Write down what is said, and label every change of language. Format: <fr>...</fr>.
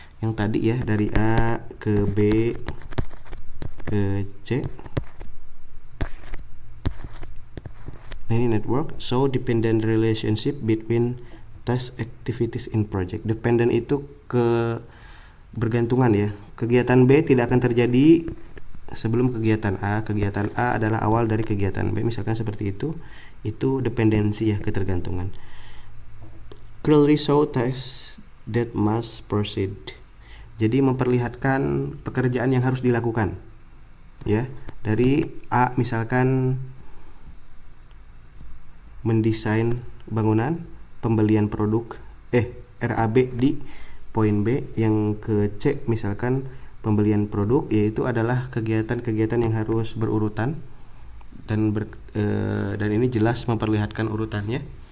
<id>Yang tadi ya, dari A ke B ke C. Nah, ini network.</id> <en>So, dependent relationship between task activities in project.</en> <id>Dependent itu ke bergantungan ya. Kegiatan B tidak akan terjadi sebelum kegiatan A. Kegiatan A adalah awal dari kegiatan B. Misalkan seperti itu. Itu dependensi ya, ketergantungan.</id> <en>Clearly show tasks that must proceed.</en> <id>Jadi memperlihatkan pekerjaan yang harus dilakukan. Ya, dari A misalkan mendesain bangunan, pembelian produk RAB di poin B, yang ke C misalkan pembelian produk, yaitu adalah kegiatan-kegiatan yang harus berurutan dan ini jelas memperlihatkan urutannya.</id>